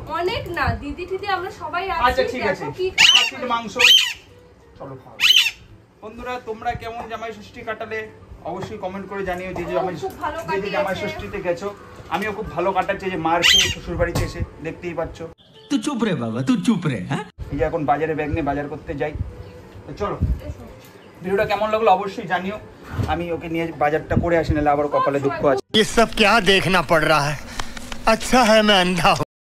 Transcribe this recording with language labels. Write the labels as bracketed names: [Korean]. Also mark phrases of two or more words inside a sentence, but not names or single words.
[Bangla] অনেক না, দিদি টিদি আমরা সবাই আচ্ছা আছি। ঠিক আছে, দেখো কি খাসির মাংস, চলো খাওয়া। বন্ধুরা তোমরা কেমন জামাই ষষ্ঠী কাটালে অবশ্যই কমেন্ট করে জানিও। যে ও খুব ভালো যে জামাই কাটিয়েছে। ষষ্ঠীতে গেছো, আমিও খুব ভালো কাটাচ্ছি। যে মার খেয়ে শ্বশুর বাড়িতে এসে দেখতেই পাচ্ছ। [Hindi] तू चुप रे बाबा, तू चुप रे। हाँ [Bangla] এই যে এখন বাজারে ব্যাগ নিয়ে বাজার করতে যাই, তো চলো। এসো। ভিডিওটা কেমন লাগলো অবশ্যই জানিও। আমি ওকে নিয়ে বাজারটা করে আসি, নাহলে আবার কপালে দুঃখ আছে। [Hindi] ये सब क्या देखना पड़ रहा है? अच्छा है मैं अंधा हूँ।